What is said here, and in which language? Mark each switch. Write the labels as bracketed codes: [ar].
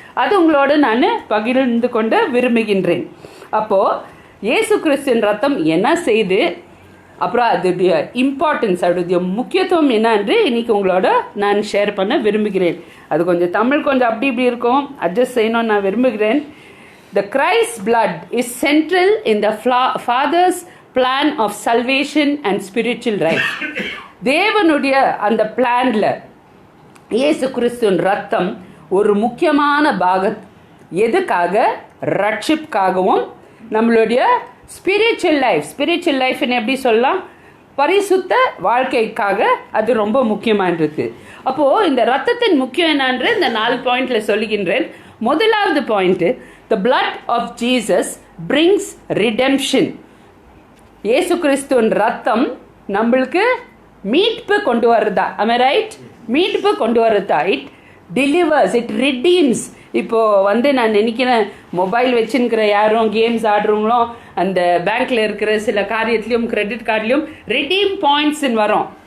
[ta] அது உங்களோட நான் பகிர்ந்து கொண்டு விரும்புகின்றேன். அப்போது இயேசு கிறிஸ்துவின் ரத்தம் என்ன செய்து, அப்புறம் அதோடைய இம்பார்ட்டன்ஸ், அதோடைய முக்கியத்துவம் என்னன்று இன்னைக்கு உங்களோட நான் ஷேர் பண்ண விரும்புகிறேன். அது கொஞ்சம் தமிழ் கொஞ்சம் அப்படி இப்படி இருக்கும், அட்ஜஸ்ட் செய்யணும்னு நான் விரும்புகிறேன். [en] The Christ's blood is central in the Father's plan of salvation and spiritual life. [ta] தேவனுடைய அந்த பிளான்ல இயேசு கிறிஸ்துவின் ரத்தம் ஒரு முக்கியமான பாகம். எதுக்காக? ரட்சிப்புக்காகவும் நம்மளுடைய ஸ்பிரிச்சுவல் லைஃப்னு எப்படி சொல்லலாம், பரிசுத்த வாழ்க்கைக்காக அது ரொம்ப முக்கியமானது. அப்போது இந்த ரத்தத்தின் முக்கியம் என்னன்று இந்த 4 பாயிண்டில் சொல்லுகின்றேன். முதலாவது point, [en] the blood of Jesus brings redemption. [ta] இயேசு கிறிஸ்துவின் ரத்தம் நம்மளுக்கு மீட்பு கொண்டு வருதா? [en] am I right? [ta] மீட்பு கொண்டு வருதா? it [en] delivers, it redeems. [ta] இப்போ வந்து நான் நினைக்கிறேன் மொபைல் வச்சுருக்கிற யாரும் கேம்ஸ் ஆடுறவங்களும் அந்த பேங்க்ல இருக்கிற சில காரியத்திலையும் கிரெடிட் கார்ட்லையும் ரிடீம் பாயிண்ட்ஸ்ன்னு வரும்.